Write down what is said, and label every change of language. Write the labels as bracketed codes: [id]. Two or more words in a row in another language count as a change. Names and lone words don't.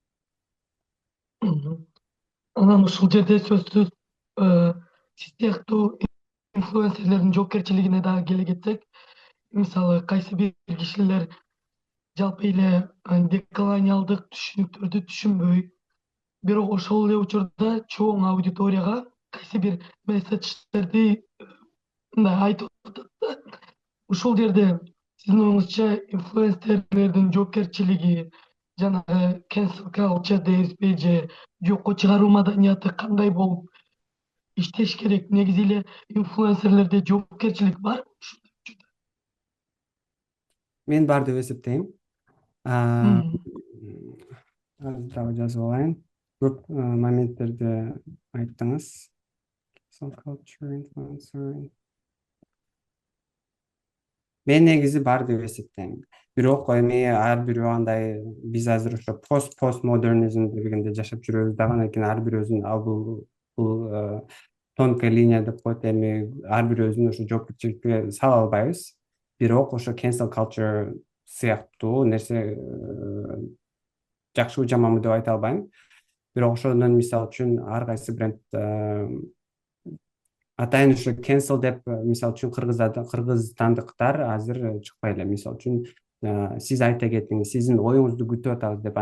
[ky] Анан ушул жерде сөзсүз сиз сыяктуу инфлюенсерлердин жоопкерчилигине дагы келе кетсек, мисалы кайсы бир кишилер жалпы эле деколониалдык түшүнүктөрдү түшүнбөй, бирок ошол эле учурда чоң аудиторияга кайсы бир месседждерди мындай айтып атат да. Ушул жерде сиздин оюңузча инфлюенсерлердин жоопкерчилиги жанагы [en] cancel culture [ky] дейбизби же жокко чыгаруу маданияты кандай болуп иштеш керек? Негизи эле инфлюенсерлерде жоопкерчилик барбы ушул учурда? Мен бар деп эсептейм. Азыр дагы жазып алайын. Көп моменттерди айттыңыз. Мен негизи бар деп эсептейм. Бирок эми ар бирөө андай биз азыр ошо постмодернизм дегенде жашап жүрөбүз дагы, анан кийин ар бир өзүнүн бул [ru] тонкая линия [ky] деп коет. Эми ар бир өзүнүн ошо жоопкерчиликке сала албайбыз. Бирок ошо [en] cancel culture [ky] сыяктуу нерсе жакшыбы жаманбы деп айта албайм. Бирок ошондон мисалы үчүн ар кайсы бренд атайын ушу cancel деп мисалы үчүн кыргызстандыктар азыр чыкпай эле. Мисалы үчүн сиз айта кетиңиз, сиздин оюңузду күтүп атабыз деп.